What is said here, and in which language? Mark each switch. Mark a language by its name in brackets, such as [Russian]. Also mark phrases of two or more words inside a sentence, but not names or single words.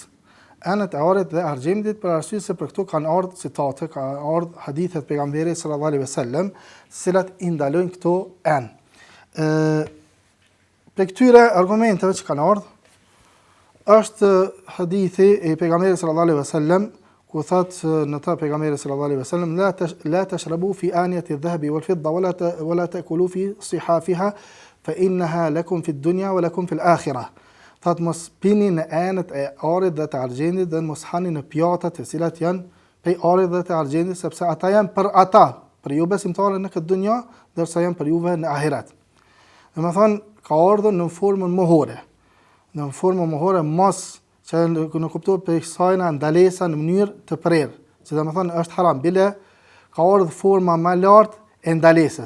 [Albanian] Enët e arit dhe argjendit, për arsye se për këto kanë ardhur citate, kanë ardhur hadithe të pejgamberit [Arabic] صلى الله عليه وسلم, [Albanian] të cilat i ndalojnë këto enë. Për këtyre argumenteve që kanë ardhur është hadithi e pejgamberit [Arabic] صلى الله عليه وسلم, [Albanian] ku thotë në ta pejgamberi [Arabic] صلى الله عليه وسلم لا تشربوا في آنية الذهب والفضة ولا تأكلوا في صحافها فإنها لكم في الدنيا ولكم في الآخرة. [Albanian] Thotë mos pini në enët e arit dhe të argjendit dhe mos hani në pjatat të cilat janë prej arit dhe të argjendit, sepse ata janë për ata, për ju besimtarë në këtë dunja, ndërsa janë për juve në ahiret. Domethënë ka ardhur në formën mohore. Në formën mohore mos që në kuptohet për kësajna ndalesa në mënyrë të prerë, që domethënë është haram, bile ka ardhur forma më lartë e ndalesës.